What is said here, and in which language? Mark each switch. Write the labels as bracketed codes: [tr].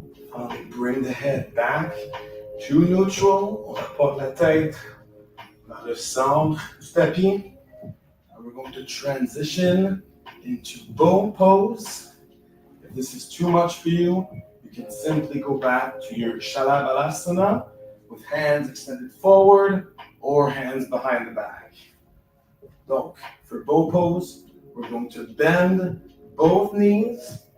[en] Finally, bring the head back to neutral. [fr] On apporte la tête vers le centre du tapis. [en] And we're going to transition into bow pose. If this is too much for you, you can simply go back to your Shalabalasana with hands extended forward or hands behind the back. [fr] Donc, [en] for bow pose, we're going to bend both knees.